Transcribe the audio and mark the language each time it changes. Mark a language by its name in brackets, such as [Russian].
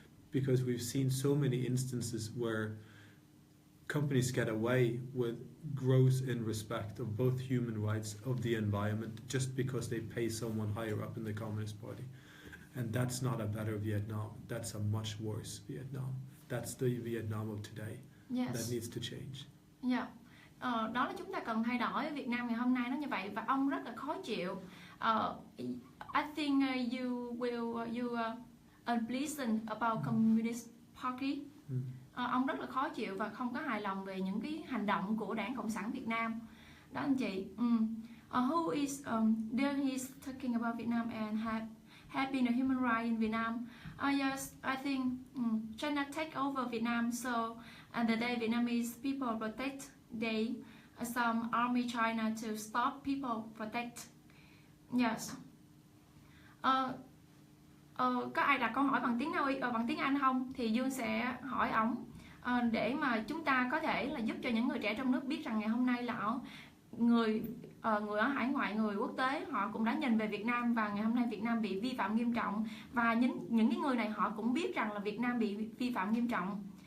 [English] Because we've seen so many instances where companies get away with gross disrespect of both human rights of the environment just because they pay someone higher up in the Communist Party. And that's not a better Vietnam. That's a much worse Vietnam. That's the Vietnam of today. Yes. That needs to change. Yeah. [Vietnamese] Đó là chúng ta cần thay đổi ở Việt Nam ngày hôm nay nó như vậy, và ông rất là khó chịu. [English] I think you unpleasant about Communist Party. [Vietnamese] Ông rất là khó chịu và không có hài lòng về những cái hành động của Đảng Cộng sản Việt Nam. Đó anh chị. [English] Who is there he's talking about Vietnam and have been a human right in Vietnam. Yes, I think China take over Vietnam, so and the day Vietnamese people protect, they some army China to stop people protect. Yes. [Vietnamese] Có ai đặt câu hỏi bằng tiếng bằng tiếng Anh không? Thì Dương sẽ hỏi ổng để mà chúng ta có thể là giúp cho những người trẻ trong nước biết rằng ngày hôm nay là người ở hải ngoại, người quốc tế họ cũng đã nhìn về Việt Nam, và ngày hôm nay Việt Nam bị vi phạm nghiêm trọng, và những cái người này họ cũng biết rằng là Việt Nam bị vi phạm nghiêm trọng.